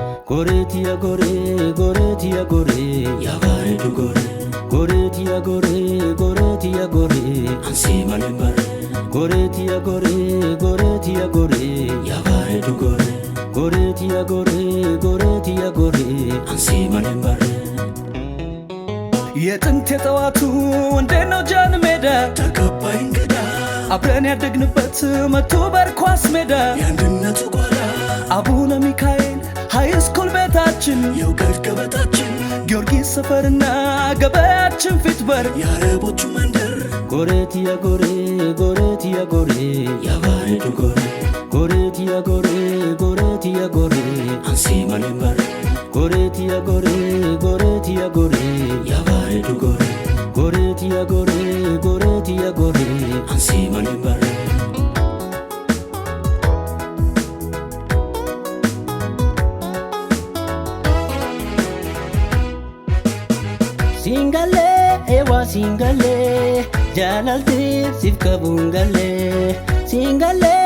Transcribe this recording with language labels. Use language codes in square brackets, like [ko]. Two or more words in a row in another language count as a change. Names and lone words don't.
[har] Goretia gore, Yavaredu gore, Goretia gore, Ansi malimbar, Goretia gore, Yavaredu gore, Goretia gore, Ansi malimbar. [am] የጥንት የጠዋቱ እንደነው ጃን ሜዳ ተቀባይ እንግዳ አብረን ያደግንበት መቶ በርኳስ ሜዳ የአንድነቱ ጓዳ አቡነ ሚካኤል ሃይ ስኩል ቤታችን የእውቀት ገበታችን ጊዮርጊስ ሰፈርና ገበያችን ፊት በር የአረቦቹ መንደር [har] Goretia gore, ያቫሬዱ ጎሬ Goretia gore, አንሲ ማሊምበር Goretia gore, ያቫሬዱ ጎሬ Goretia gore, አንሲ ማሊምበር Singale, ewa singale, jalalti sif kabungale, singale.